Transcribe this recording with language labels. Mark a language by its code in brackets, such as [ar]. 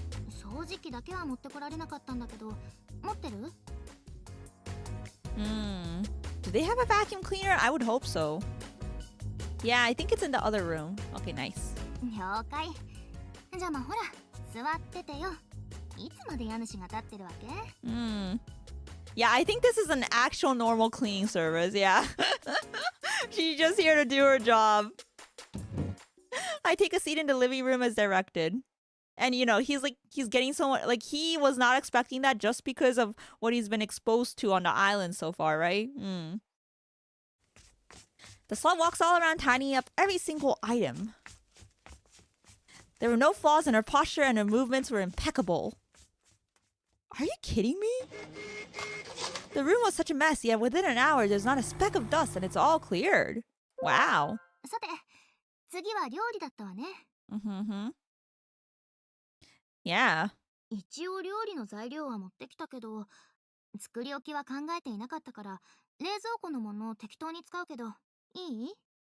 [ja] 掃除機だけは持ってこられなかったんだけど、持ってる？ [en] Do they have a vacuum cleaner? I would hope so. Yeah, I think it's in the other room. Okay, nice. [ja] 了解。じゃあまあほら、座っててよ。いつまで家主が立ってるわけ？ [en] Yeah, I think this is an actual normal cleaning service, yeah. She's just here to do her job. I take a seat in the living room as directed. And you know, he's getting someone, like he was not expecting that just because of what he's been exposed to on the island so far, right? The slut walks all around tidying up every single item. There were no flaws in her posture and her movements were impeccable. Are you kidding me? The room was such a mess, yet within an hour there's not a speck of dust and it's all cleared. Wow. [ja] さて、次は料理だったわね。 [en] Mm-hmm. Yeah. [ja] 一応料理の材料は持ってきたけど、作り置きは考えていなかったから、冷蔵庫のものを適当に使うけど、いい？